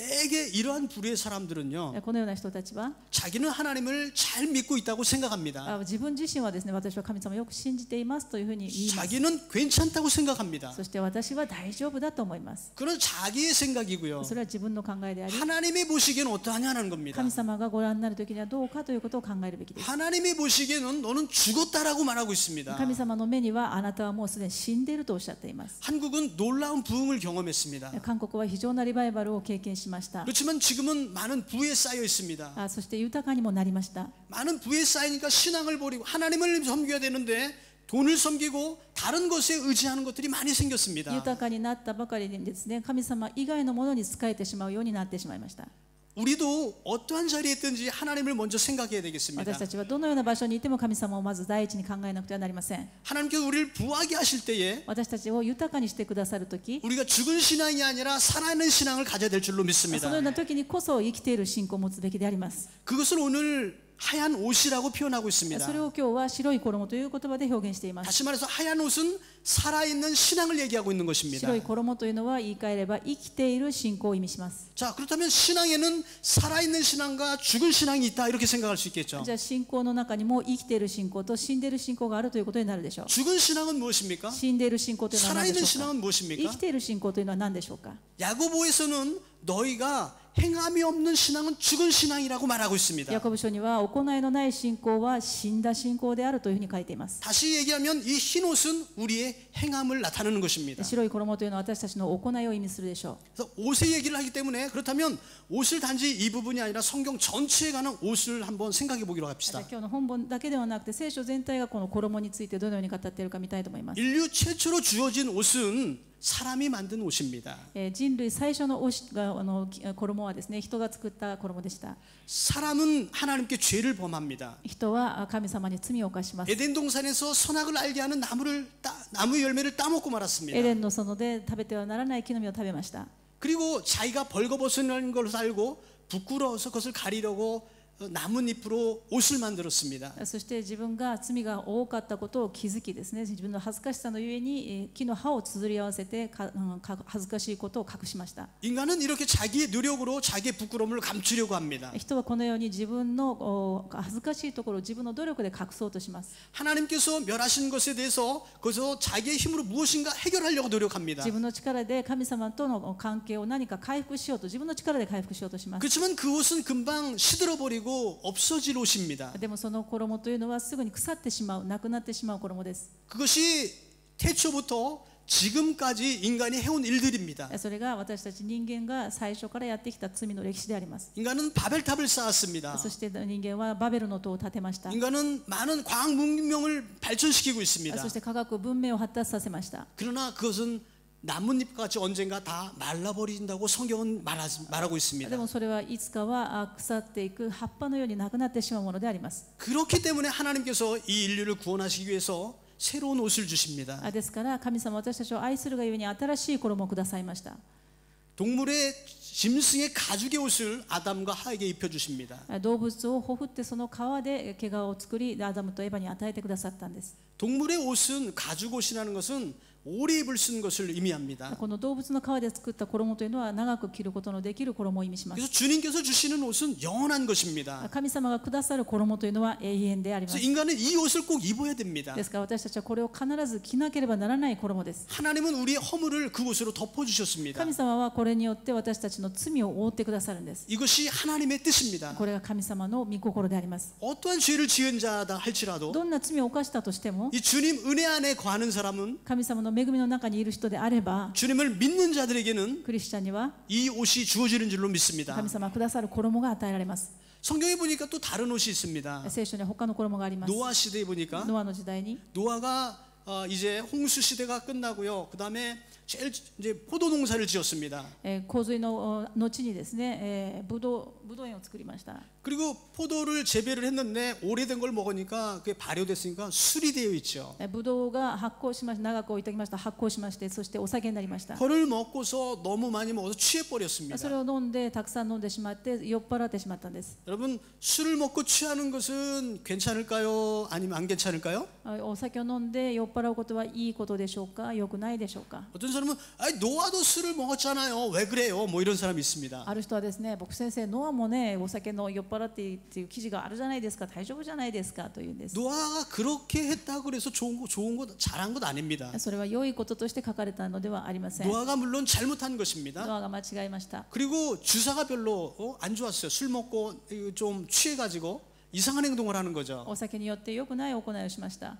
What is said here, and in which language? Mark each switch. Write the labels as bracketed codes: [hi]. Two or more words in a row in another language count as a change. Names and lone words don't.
[ko] 그런데 대개 이러한 부류의 사람들은요 [ja] このような人たちは [ko] 자기는 하나님을 잘 믿고 있다고 생각합니다. [ja] 自分自身はですね、私は神様をよく信じていますというふうに言います。 [ko] 자기는 괜찮다고 생각합니다. [ja] そして私は大丈夫だと思います。 [ko] 그건 자기의 생각이고요. [ja] それは自分の考えであり、 [ko] 하나님이 보시기에는 어떠하냐는 겁니다. [ja] 神様がご覧になるときにはどうかということを考えるべきです。 [ko] 하나님이 보시기에는 너는 죽었다라고 말하고 있습니다. [ja] 神様の目にはあなたはもうすでに死んでいるとおっしゃっています。 [ko] 한국은 놀라운 부흥을 경험했습니다. [ja] 韓国は非常なリバイバルを経験しました。 [ko] 그렇지만 지금은 많은 부에 쌓여 있습니다. [ja] そして豊かにもなりました。 [ko] 많은 부에 쌓이니까 신앙을 버리고 하나님을 섬겨야 되는데 돈을 섬기고 다른 것에 의지하는 것들이 많이 생겼습니다. [ja] 豊かになったばかりにですね、神様以外のものに仕えてしまうようになってしまいました。 [ko] 우리도 어떠한 자리에 있든지 하나님을 먼저 생각해야 [ja] 私 [ko] 되겠습니다. [ja] たちはどのような場所にいても神様をまず第一に考えなくてはなりません。 [ko] 하나님께서 우리를 부하게 하실 때에 [ja] 私たちを豊かにしてくださるとき、 [ko] 우리가 죽은 신앙이 아니라 살아있는 신앙을 가져야 될 줄로 [ja] そ [ko] 믿습니다. [ja] のような時にこそ生きている信仰を持つべきであります。 [ko] 그것을 오늘 하얀 옷이라고 표현하고 있습니다. [ja] それを今日は白い衣という言葉で表現しています。 [ko] 다시 말해서 하얀 옷은 살아있는 신앙을 얘기하고 있는 것입니다. [ja] 白い衣というのは言い換えれば生きている信仰を意味します。 [ko] 자, 그렇다면 신앙에는 살아있는 신앙과 죽은 신앙이 있다 이렇게 생각할 수 있겠죠. [ja] じゃあ信仰の中にも生きている信仰と死んでいる信仰があるということになるでしょう。 [ko] 죽은 신앙은 무엇입니까? [ja] 死んでいる信仰というのは何で [ko] 살아있는 [ja] しょうか。 [ko] 신앙은 [ja] 生 [ko] 무엇입니까? [ja] きている信仰というのは何でしょうか。 [ko] 야고보에서는 너희가 행함이 없는 신앙은 죽은 신앙이라고 말하고 있습니다. [ja] ヤコブ書には行いのない信仰は死んだ信仰であるというふうに書いています。 [ko] 다시 얘기하면 이 흰 옷은 우리의 행함을 나타내는 것입니다. [ja] 白い衣というのは私たちの行いを意味するでしょう。 [ko] 그래서 옷의 얘기를 하기 때문에 그렇다면 옷을 단지 이 부분이 아니라 성경 전체에 관한 옷을 한번 생각해 보기로 [ja] じゃ [ko] 합시다. [ja] あ今日の本文だけではなくて聖書全体がこの衣についてどのように語っているか見たいと思います。 [ko] 인류 최초로 주어진 옷은 사람이 만든 옷입니다. [ja] 人類最初の衣はですね、人が作った衣でした。 [ko] 사람은 하나님께 죄를 범합니다. [ja] 人は神様に罪を犯します。 [ko] 에덴 동산에서 선악을 알게 하는 나무 열매를 따먹고 [ja] エ [ko] 말았습니다. [ja] デンの園で食べてはならない木の実を食べました。 [ko] 그리고 자기가 벌거벗은 것을 알고 부끄러워서 그것을 가리려고 나뭇잎으로 옷을 만들었습니다. [ja] そして自分が罪が多かったことを気づきですね、自分の恥ずかしさのゆえに木の葉を綴り合わせて恥ずかしいことを隠しました。 [ko] 인간은 이렇게 자기의 노력으로 자기의 부끄러움을 감추려고 합니다. [ja] 人はこのように自分の恥ずかしいところを自分の努力で隠そうとします。 [ko] 하나님께서 멸하신 것에 대해서 거기서 자기의 힘으로 무엇인가 해결하려고 노력합니다. [ja] 自分の力で神様との関係を何か回復しようと、自分の力で回復しようとします。 [ko] 그렇지만 그 옷은 금방 시들어버리고 없어질 옷입니다. [ja] でもその衣というのはすぐに腐ってしまう、なくなってしまう衣です。 [ko] 그것이 태초부터 지금까지 인간이 해온 일들입니다. [ja] それが私たち人間が最初からやってきた罪の歴史であります。 [ko] 인간은 바벨탑을 쌓았습니다. [ja] そして人間はバベルの塔を建てました。 [ko] 인간은 많은 과학 문명을 발전시키고 있습니다. [ja] そして科学文明を発達させました。 [ko] 그러나 그것은 나뭇잎같이 언젠가 다 말라버린다고 성경은 말하고 [ja] で [ko] 있습니다. [ja] もそれはいつかは腐っていく葉っぱのようになくなってしまうものであります。 [ko] 그렇기 때문에 하나님께서 이 인류를 구원하시기 위해서 새로운 옷을 주십니다. [ja] ですから神様は私たちを愛するがゆえに新しい衣をくださいました。 [ko] 동물의 짐승의 가죽의 옷을 아담과 하에게 입혀주십니다. [ja] 動物をほふってその皮で毛皮を作りアダムとエバに与えてくださったんです。 [ko] 동물의 옷은 가죽 옷이라는 것은 오래 입을 수 있는 것을 의미합니다. [ja] この動物の皮で作った衣というのは長く着ることのできる衣を意味します。 [ko] 그래서 주님께서 주시는 옷은 영원한 것입니다. [ja] 神様がくださる衣というのは永遠でありま [ko] 그래서 [ja] す。 [ko] 인간은 이 옷을 꼭 입어야 됩니다. [ja] ですから私たちはこれを必ず着なければならない衣です。 [ko] 하나님은 우리의 허물을 그 옷으로 덮어주셨습니다. [ja] 神様はこれによって私たちの罪を覆ってくださるんです。 [ko] 이것이 하나님의 뜻입니다. [ja] これが神様の御心であります。 [ko] 어떠한 죄를 지은 자다 할지라도 [ja] どんな罪を犯したとしても [ko] 이 주님 은혜 안에 거하는 사람은 [ja] 神様の恵みの中にいる人であれば [ko] 주님을 믿는 자들에게는 [ja] クリスチャンには [ko] 이 옷이 주어지는 줄로 믿습니다. [ja] 神様がくださる衣が与えられます。 [ko] 성경에 보니까 또 다른 옷이 있습니다. [ja] 聖書には他の衣があります。 [ko] 노아 시대에 보니까 [ja] ノアの時代に [ko] 노아가 이제 홍수 시대가 끝나고요. 그다음에 제일 이제 포도 농사를 지었습니다. [ja] 洪水の後にですね、ブドウ園を作りました。 [ko] 그리고 포도를 재배를 했는데 오래된 걸 먹으니까 그게 발효됐으니까 술이 되어 있죠. [ja] ブドウが発酵しまして、長く置いておきました。発酵しまして、そしてお酒になりました。 [ko] 그걸 먹고서 너무 많이 먹어서 취해 버렸습니다. [ja] それを飲んでたくさん飲んでしまって酔っ払ってしまったんです。 [ko] 여러분 술을 먹고 취하는 것은 괜찮을까요? 아니면 안 괜찮을까요? [ja] お酒を飲んで酔っ払うことはいいことでしょうか、良くないでしょうか。 [ko] 어떤 사람은 노아도 술을 먹었잖아요. 왜 그래요? 뭐 이런 사람이 있습니다. [ja] ある人はですね、僕先生ノアもねお酒の酔っ払ってっていう記事があるじゃないですか、大丈夫じゃないですかというんです。 [ko] 노아가 그렇게 했다고 그래서 좋은 거 잘한 것 아닙니다. [ja] それは良いこととして書かれたのではありません。 [ko] 노아가 물론 잘못한 것입니다. [ja] ノアが間違いました。 [ko] 그리고 주사가 별로 안 좋았어요. 술 먹고 좀 취해가지고 이상한 행동을 하는 거죠. [ja] お酒によって良くない行いをしました。